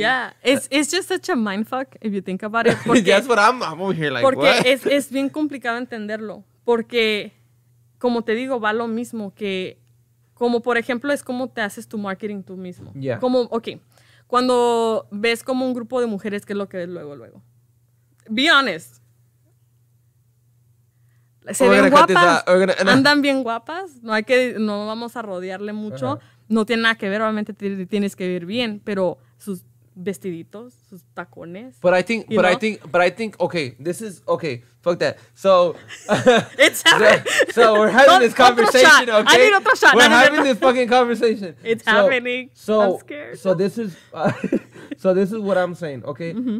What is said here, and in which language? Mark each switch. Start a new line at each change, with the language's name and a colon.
English: Yeah, it's just such a mindfuck if you think about it.
Spanish: Porque,
English: that's what I'm over here like,
Spanish: porque
English: what?
Spanish: es bien complicado entenderlo. Porque, como te digo, va lo mismo que, como por ejemplo, es como te haces tu marketing tú mismo.
English: Yeah.
Spanish: Como, cuando ves como un grupo de mujeres, ¿qué es lo que ves luego?
English: Be honest.
Spanish: Se ven guapas, andan bien guapas, no vamos a rodearle mucho, no tiene nada que ver, obviamente tienes que ver bien, pero sus vestiditos, sus tacones.
English: But I think, okay, this is, okay, fuck that. So, it's happening. So we're having this conversation, okay? I need
Spanish: otro
English: shot. We're having this fucking conversation. It's happening. I'm scared. So this is what I'm saying, okay?